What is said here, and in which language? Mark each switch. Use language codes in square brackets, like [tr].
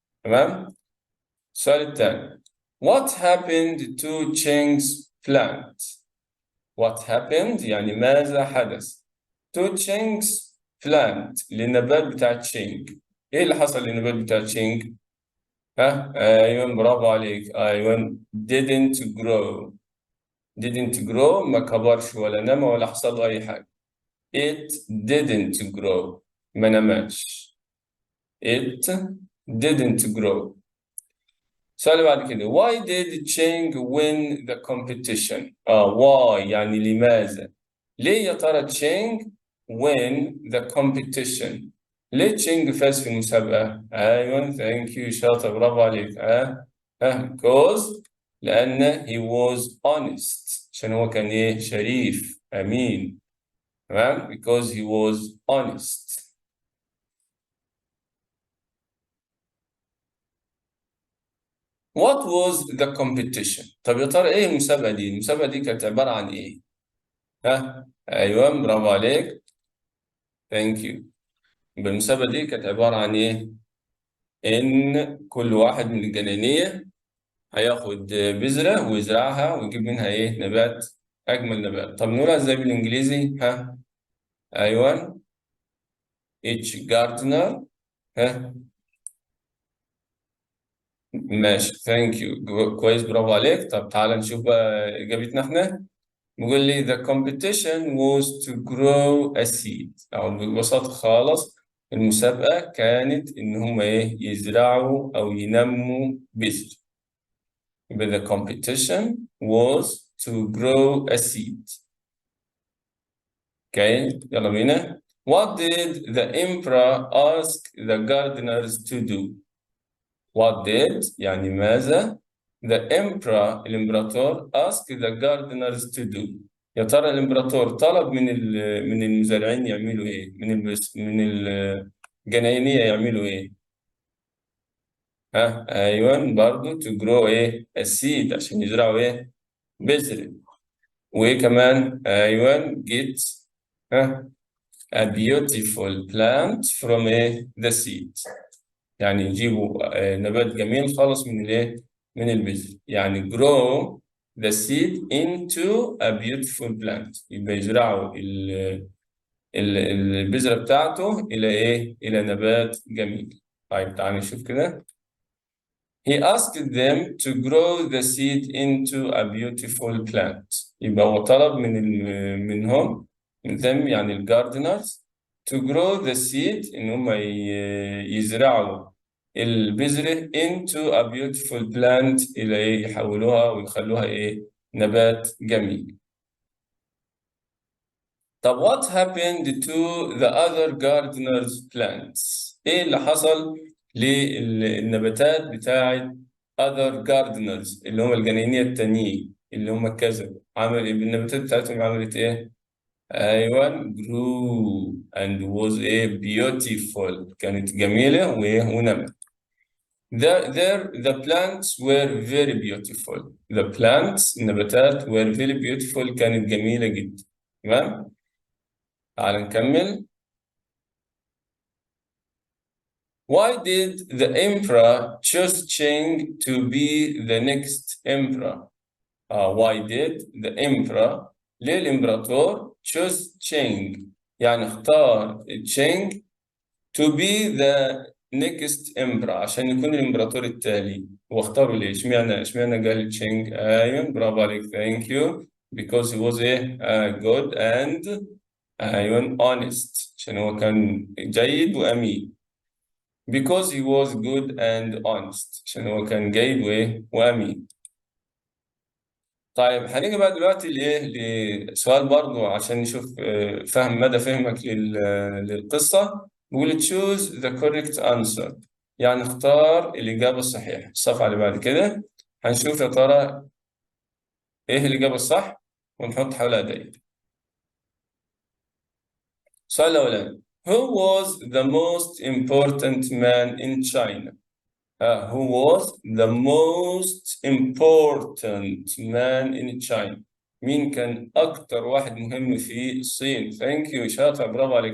[ar] تمام؟ السؤال الثاني [en] What happened to Cheng's plant؟ What happened [ar] يعني ماذا حدث؟ [en] To Cheng's plant [ar] للنبات بتاع تشينج. ايه اللي حصل للنبات بتاع تشينج؟ ايوه برافو عليك. ايوه [en] didn't grow. didn't grow [ar] ما كبرش ولا نمى ولا حصل له اي حاجه. [en] It didn't grow. [ar] ما نماش. [en] It didn't grow. [ar] السؤال اللي بعد كده [en] Why did Cheng win the competition؟ [ar] why يعني لماذا؟ ليه يا ترى [en] Cheng win the competition؟ [ar] ليه تشينج فاز في المسابقة؟ أيوة [en] thank you [ar] شاطر برافو عليك. [en] because [ar] لأن [en] he was honest [ar] عشان هو كان إيه؟ شريف أمين. تمام [en] because he was honest. What was the competition؟ [ar] طب يا ترى ايه المسابقة دي؟ المسابقة دي كانت عبارة عن ايه؟ ايوه برافو عليك. ثانك يو. يبقى المسابقة دي كانت عبارة عن ايه؟ ان كل واحد من الجنانية هياخد بذرة ويزرعها ويجيب منها ايه؟ نبات. اجمل نبات. طب نقولها ازاي بالانجليزي؟ ايوه [en] each gardener. [ar] ها ماشي ثانك يو كويس برافو عليك. طب تعالى نشوف بقى اجابتنا احنا. بيقول لي [en] the competition was to grow a seed، [ar] أو ببساطة خالص المسابقة كانت إن هم إيه يزرعوا أو ينموا بذر. يبقى [en] the competition was to grow a seed. Okay، [ar] يلا بينا. [en] What did the emperor ask the gardeners to do؟ [ar] What did يعني ماذا the emperor الإمبراطور [en] ask the gardeners to do؟ [ar] يا ترى الإمبراطور طلب من المزارعين يعملوا إيه؟ من الجناينية يعملوا إيه؟ ها أيوه برضه [en] to grow [ar] إيه؟ [en] a seed [ar] عشان يزرعوا إيه؟ بذر. وإيه كمان؟ أيوه get ها [en] a beautiful plant from the seed، [ar] يعني يجيبوا نبات جميل خالص من الايه من البذر، يعني [en] grow the seed into a beautiful plant، [ar] يبقى يزرعوا البذرة بتاعته إلى إيه؟ إلى نبات جميل. طيب تعالى نشوف كده. [en] He asked them to grow the seed into a beautiful plant. [ar] يبقى هو طلب منهم من them يعني الجاردنرز [en] to grow the seed [ar] إن هم يزرعوا البذرة [en] into a beautiful plant [ar] إلى إيه يحولوها ويخلوها إيه نبات جميل. طب [en] what happened to the other gardeners plants؟ [ar] إيه اللي حصل للنباتات بتاعت [en] other gardeners [ar] اللي هم الجناينية التانيين اللي هم كذا؟ النباتات بتاعتهم عملت إيه؟ أيوة [en] grew and was [ar] إيه beautiful، كانت جميلة وإيه ونمت. [en] The plants were very beautiful. The plants [ar] النباتات [en] were very beautiful، [ar] كانت جميلة جدا. تمام؟ تعال نكمل. [en] Why did the emperor choose Cheng to be the next emperor? Why did the emperor [ar] ليه الإمبراطور [en] choose Cheng [ar] يعني اختار [en] Cheng to be the next emperor [ar] عشان يكون الإمبراطور التالي. واختاره ليه؟ اشمعنى قال Cheng؟ أيوة برافو عليك [en] thank you because he was good and [ar] أيوة [en] honest [ar] عشان هو كان جيد وأمين. [en] because he was good and honest [ar] عشان هو كان جيد وأمين. طيب هنيجي بقى دلوقتي لسؤال برضو عشان نشوف فهم مدى فهمك للقصة. بيقول [en] choose the correct answer [ar] يعني اختار الإجابة الصحيحة. الصفحة اللي بعد كده هنشوف يا ترى إيه الإجابة الصح ونحط حواليها دايرة. السؤال الأولاني [en] Who was the most important man in China؟ who was the most important man in China؟ [ar] مين كان أكتر واحد مهم في الصين؟ [en] Thank you [ar] شاطر برافو عليك.